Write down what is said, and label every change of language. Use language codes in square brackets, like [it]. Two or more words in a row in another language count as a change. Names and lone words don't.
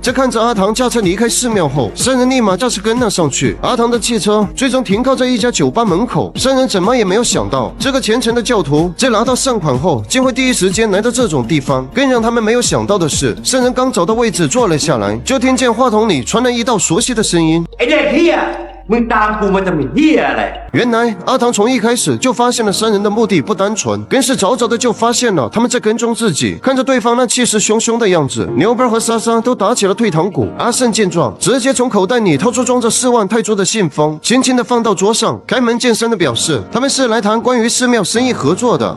[zh] 在看着阿唐驾车离开寺庙后，3人立马驾车跟了上去。阿唐的汽车最终停靠在一家酒吧门口，3人怎么也没有想到，这个虔诚的教徒在拿到善款后竟会第一时间来到这种地方。更让他们没有想到的是，3人刚找到位置坐了下来，就听见话筒里传来一道熟悉的声音：“ [th] ไอ้เด็กเหี้ยมึงตามกูมาจะมีเหี้ยอะไร？” [zh] 原来阿唐从一开始就发现了3人的目的不单纯，更是早早的就发现了他们在跟踪自己。看着对方那气势汹汹的样子，牛班和莎莎都打起了退堂鼓。阿胜见状，直接从口袋里掏出装着4万泰铢的信封，轻轻的放到桌上，开门见山的表示他们是来谈关于寺庙生意合作的。